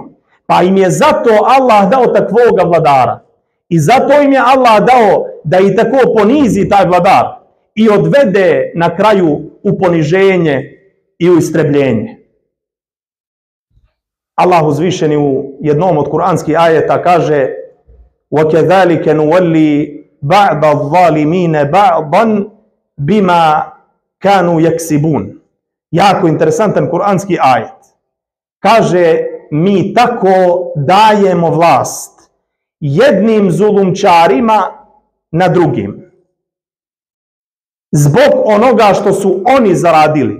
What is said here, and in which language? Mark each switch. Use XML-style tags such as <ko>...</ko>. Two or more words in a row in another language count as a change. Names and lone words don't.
<bs>Pa im je zato Allah dao takvoga vladara. I zato im je Allah dao da i tako ponizi taj vladar i odvede na kraju u poniženje i u istrebljenje. Allah uzvišeni u jednom od kuranskih ajeta kaže</bs> <ar>وَكَذَلِكَ نُوَلِّي بَعْضَ الظَّالِمِينَ بَعْضًا بِمَا كَانُوا يَكْسِبُونَ.</ar> <bs>Jako interesantan kuranski ajet. Kaže, mi tako dajemo vlast jednim zulumčarima na drugim. Zbog onoga što su oni zaradili.</bs>